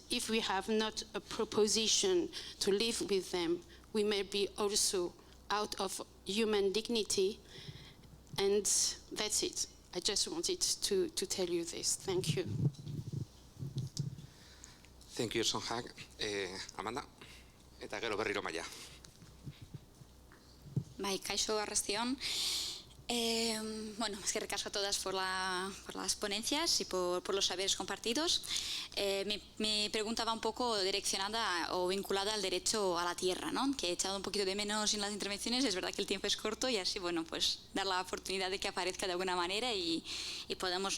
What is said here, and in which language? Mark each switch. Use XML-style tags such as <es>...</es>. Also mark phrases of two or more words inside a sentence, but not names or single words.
<en>If we have not a proposition to live with them, we may be also out of human dignity, and that's it. I just wanted to tell you this. Thank you. Thank you, Sonjak.</en> <eu>Amanda, eta gero berriro Maia. Bai, kaixo, arrastion.</eu> <es>Bueno,</es> <eu>eskerrik asko</eu> <es>a todas por las ponencias y por los saberes compartidos. Mi pregunta va un poco direccionada o vinculada al derecho a la tierra, ¿no? Que he echado un poquito de menos en las intervenciones. Es verdad que el tiempo es corto y así, bueno, pues dar la oportunidad de que aparezca de alguna manera y podamos, ¿no?</es>